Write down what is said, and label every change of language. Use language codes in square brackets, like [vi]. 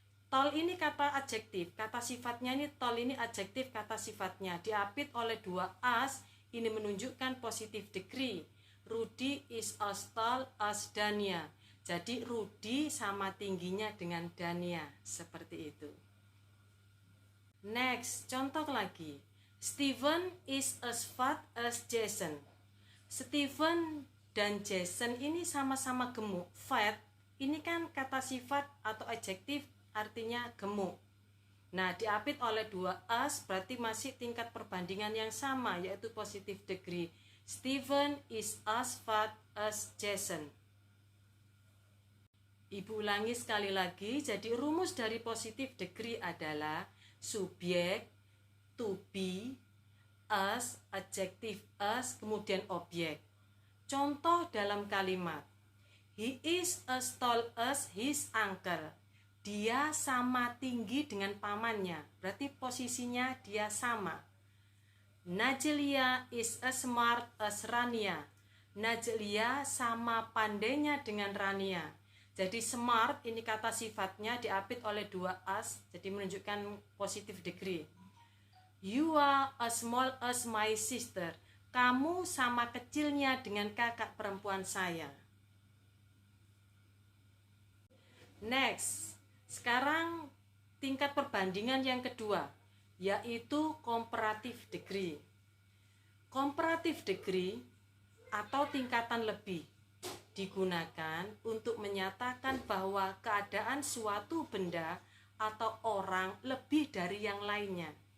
[id] Tall ini kata adjektif, kata sifatnya ini tall ini adjektif, kata sifatnya diapit oleh 2 as, ini menunjukkan positive degree. [en] Rudy is as tall as Dania. [id] Jadi Rudy sama tingginya dengan Dania, seperti itu. Next, contoh lagi. [en] Steven is as fat as Jason. [id] Steven dan Jason ini sama-sama gemuk. Fat ini kan kata sifat atau adjektif, artinya gemuk. Nah, diapit oleh 2 as berarti masih tingkat perbandingan yang sama, yaitu positive degree. [en] Steven is as fat as Jason. [id] Ibu ulangi sekali lagi. Jadi rumus dari positive degree adalah subjek, to be, as, adjektif as, kemudian objek. Contoh dalam kalimat. [en] He is as tall as his uncle. [id] Dia sama tinggi dengan pamannya. Berarti posisinya dia sama. [en] Najlia is as smart as Rania. [id] Najlia sama pandainya dengan Rania. Jadi smart ini kata sifatnya diapit oleh 2 as, jadi menunjukkan positive degree. [en] You are as small as my sister. [id] Kamu sama kecilnya dengan kakak perempuan saya. Next, sekarang tingkat perbandingan yang kedua, yaitu comparative degree. Comparative degree atau tingkatan lebih digunakan untuk menyatakan bahwa keadaan suatu benda atau orang lebih dari yang lainnya.